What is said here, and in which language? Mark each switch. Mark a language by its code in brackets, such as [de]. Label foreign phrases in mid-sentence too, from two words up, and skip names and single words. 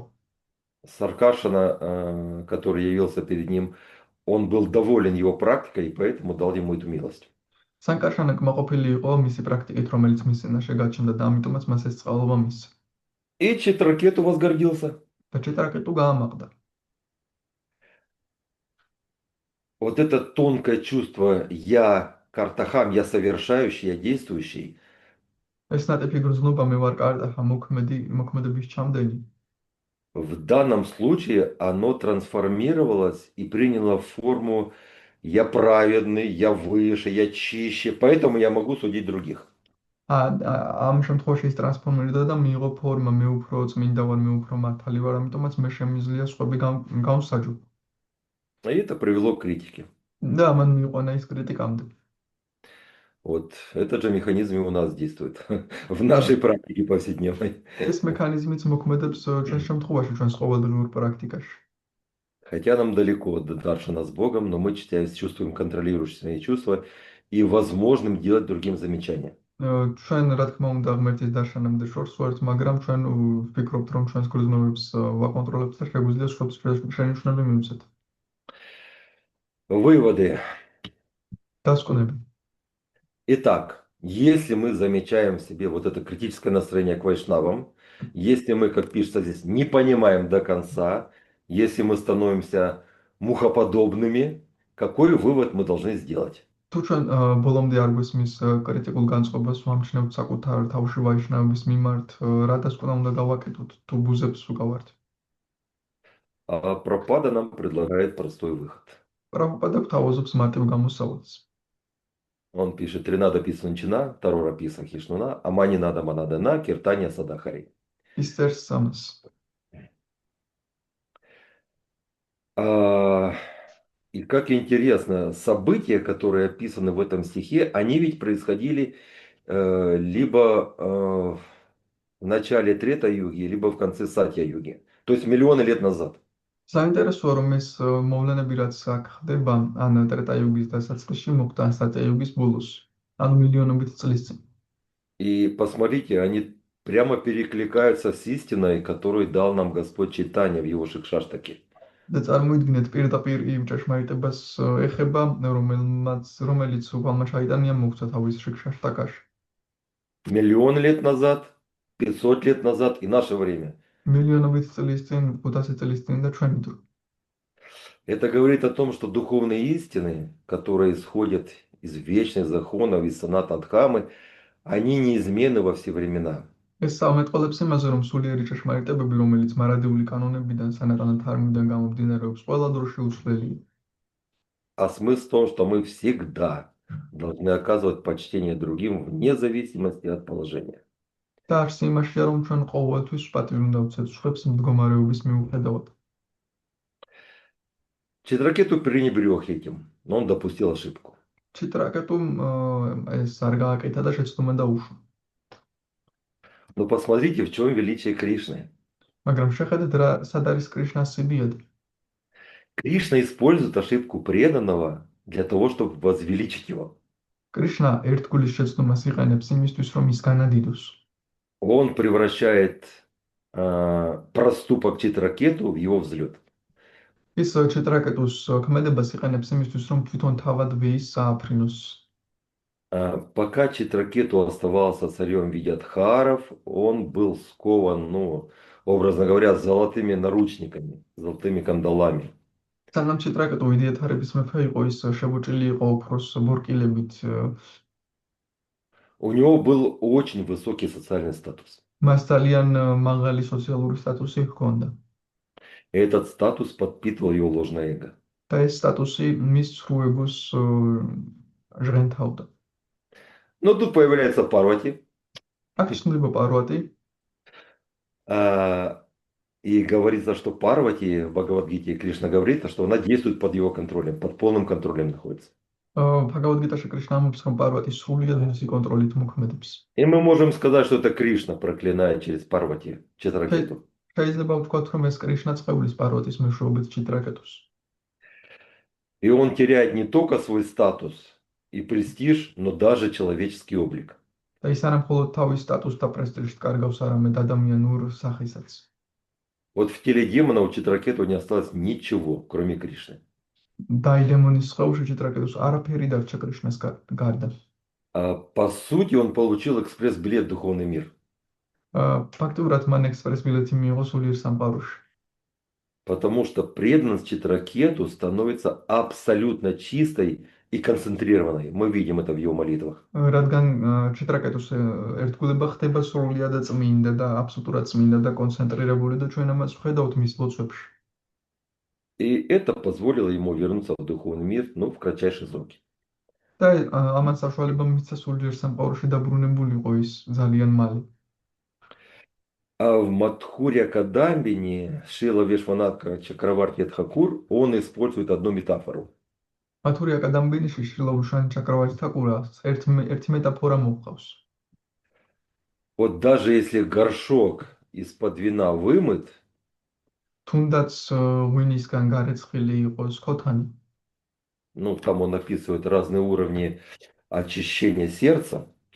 [ru] Саркашана, который явился перед ним, он был доволен его практикой, и поэтому дал ему эту милость. [ka] სანკარშანა კმაყოფილი იყო მისი პრაქტიკით, რომელიც მის წინაშე გაჩნდა და ამიტომაც მას ეს წყალობა მისცა. [ru] И Читракету возгордился. [ka] და ჭიტრაკეტუ გაამაყდა. [ru] Вот это тонкое чувство «я картахам, я совершающий, я действующий», [ka] ეს ნატიფი გრძნობა მე ვარ კარტაჰა, მოქმედების ჩამდენი. [ru] в данном случае оно трансформировалось и приняло форму «я праведный, я выше, я чище, поэтому я могу судить других». [ka] ამ შემთხვევაში ის ტრანსფორმირდა და მიიღო ფორმა, მე უფრო წმინდა ვარ, მე უფრო მართალი ვარ, ამიტომაც მე შემიძლია სხვები გავსაჯო. [ru] И это привело к критике. [ka] და ამან მიიყვანა ის კრიტიკამდე. [ru] Вот этот же механизм и у нас действует в нашей практике повседневной. [ka] ეს მექანიზმიც მოქმედებს ჩვენს შემთხვევაში, ჩვენს ყოველდღიურ პრაქტიკაში. [ru] Хотя нам далеко до даршана с Богом, но мы чувствуем контролирующие свои чувства и возможным делать другим замечания. [ka] ჩვენ რა თქმა უნდა ღმერთის დაშანამდე შორს ვართ, მაგრამ ჩვენ ვფიქრობთ, რომ ჩვენს გრძნობებს ვაკონტროლებთ და შეგვიძლია სხვებს შენიშვნები მივცეთ. [ru] Выводы. [ka] დასკვნები. [ru] Итак, если мы замечаем в себе вот это критическое настроение к вайшнавам, если мы, как пишется здесь, не понимаем до конца, если мы становимся мухоподобными, какой вывод мы должны сделать? [ka] თუ ჩვენ ბოლომდე არ გვესმის კრიტიკულ განწყობას ვამჩნევთ საკუთარ თავში ვაიშნავების მიმართ, რა დასკვნა უნდა გავაკეთოთ, თუ ბუზებს უკავართ? [ru] Прабхупада нам предлагает простой выход. [ka] პრაბჰუპადა გვთავაზობს მარტივ გამოსავალს. [ru] Он пишет: [sa] «त्रिणाद पिसञ्चिन, तरोर पिस हिष्णुन, अमानि नाद मानदान, कीर्तनिय सदाहरि». [ka] ის წერს სამას. [ru] И как интересно, события, которые описаны в этом стихе, они ведь происходили либо в начале Трета-юги, либо в конце Сатья-юги. То есть миллионы лет назад. [ka] საინტერესოა, რომ ეს მოვლენები რაც აქ ხდება, ან ტრეტა-იუგის დასაწყისში მოხდა, ან სატია-იუგის ბოლოს. ანუ მილიონობით წლის წინ. [ru] И посмотрите, они прямо перекликаются с истиной, которую дал нам Господь читание в его Шикшаштаке. [ka] და წარმოიდგინეთ პირდაპირ იმ ჭეშმარიტებას ეხება, რომელიც უფალმა ჩაიტანია მოგვცა თავის შიქშაშტაკაში. [ru] Миллион лет назад, 500 лет назад и наше время. [ka] მილიონობით წლის წინ, 500 წლის წინ და ჩვენი დრო. [ru] Это говорит о том, что духовные истины, которые исходят из вечных законов, из санатан Дхаммы, они неизменны во все времена. [ka] ეს სამეთყოლებს იმაზე, რომ სულიერი ჭეშმარიტებები, რომელიც მარადიული კანონებიდან, სანატან დჰარმიდან გამომდინარეობს, ყველა დროში უცვლელია. [ru] А смысл в том, что мы всегда должны оказывать почтение другим вне зависимости от положения. [ka] და არც იმაშია, რომ ჩვენ ყოველთვის პატივი უნდა ვცეთ სხვებს მდგომარეობის მიუხედავად. [ru] Читракету пренебрег этим, но он допустил ошибку. [ka] čitraketum ეს არ გააკეთა და შეცდომა დაუშვა. [ru] Но посмотрите, в чем величие Кришны. [ka] მაგრამ შეხედეთ რა სად არის კრიშნას სიდიადი. [ru] Кришна использует ошибку преданного для того, чтобы возвеличить его. [ka] კრიშნა ერთგულის შეცდომას იყენებს იმისთვის, რომ ის განადიდოს. [ru] Он превращает проступок Читракету в его взлет. [ka] ის čitraketus ქმედებას იყენებს იმისთვის, რომ თვითონ თავადვე ის სააფრინოს. [ru] Пока Читракету оставался царем в виде Адхаров, он был скован, ну, образно говоря, золотыми наручниками, золотыми кандалами. [ka] სანამ čitraketu ვიდიათარების მეფე იყო, ის შებუჭილი იყო ოქროს ბორკილებით. [ru] У него был очень высокий социальный статус. [ka] მას ძალიან მაღალი სოციალური სტატუსი ჰქონდა. [ru] Этот статус подпитывал его ложное эго. [ka] და ეს სტატუსი მის სრულ ეგოს ჟღენთავდა. [ru] Но тут появляется Парвати. [ka] აქ ისნდება პარვატი. [ru] И говорится, что Парвати в Бхагавад-гите Кришна говорит, что она действует под его контролем, под полным контролем находится. [ka] Бхагавад-гитаში კრიშნა ამბობს, რომ პარვატი სრულიად მისი კონტროლით მოქმედებს. [ru] И мы можем сказать, что это Кришна проклинает через Парвати Читракету. [ka] შეიძლება ვთქვათ, რომ ეს კრიშნა წყვეულის პარვატის მეშვეობით čitraketus. [ru] И он теряет не только свой статус и престиж, но даже человеческий облик. [ka] და ის არა მხოლოდ თავის სტატუსს და პრესტიჟს კარგავს, არამედ ადამიანურ სახესაც. [ru] Вот в теле демона у Читракету не осталось ничего, кроме Кришны. [ka] დაიდემონის სხეულში čitraketus არაფერი დარჩა კრიშნას გარდა. [ru] По сути, он получил экспресс-билет в духовный мир. [ka] ფაქტურად მან ექსპრეს ბილეთი მიიღო სულიერ სამყაროში. [ru] Потому что преданность Читракету становится абсолютно чистой и концентрированной. Мы видим это в его молитвах. [ka] რადგან čitraketus ერთგულება ხდება სრულიად წმინდა და აბსოლუტურად წმინდა და კონცენტრირებული და ჩვენ ამას ვხედავთ მის ლოცვებში. [ru] И это позволило ему вернуться в духовный мир, ну, в кратчайшие сроки. [ka] და ამას საშუალება მისცა სულიერ სამყაროში დაბრუნებულიყო ის ძალიან მალე. [ru] А в Мадхурья Кадамбине Шрила Вишванатха Чакраварти Тхакур он использует одну метафору. [ka] მათურია კადამბინიში შრილა უშანი ჩაკრავარти თაკურას ერთი მეტაფორა მოყავს. [ru] Вот даже если горшок из-под вина вымыт, [ka] თუნდაც ღვინისგან გარეცხილი იყოს ქოთანი. [ru] ну, там он описывает разные уровни очищения сердца и